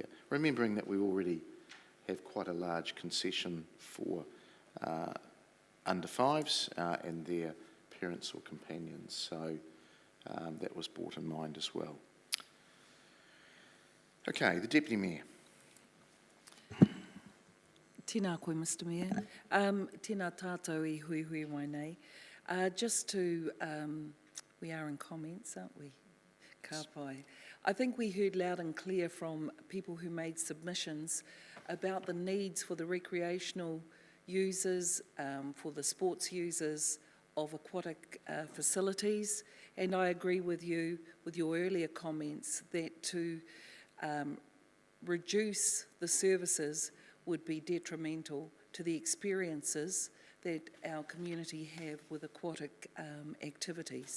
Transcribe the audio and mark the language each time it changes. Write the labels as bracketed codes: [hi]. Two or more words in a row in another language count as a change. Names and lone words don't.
[en] Remembering that we already have quite a large concession for under 5s and their parents or companions, so that was brought in mind as well. Okay, the Deputy Mayor. [mi] Tēnā koe, [en] Mr Mayor. [mi] Tēnā tātou I hui hui mai nei. [en] Just to, we are in comments, aren't we? [mi] Ka pai. [en] I think we heard loud and clear from people who made submissions about the needs for the recreational users, for the sports users of aquatic facilities, and I agree with you with your earlier comments that to reduce the services would be detrimental to the experiences that our community have with aquatic activities.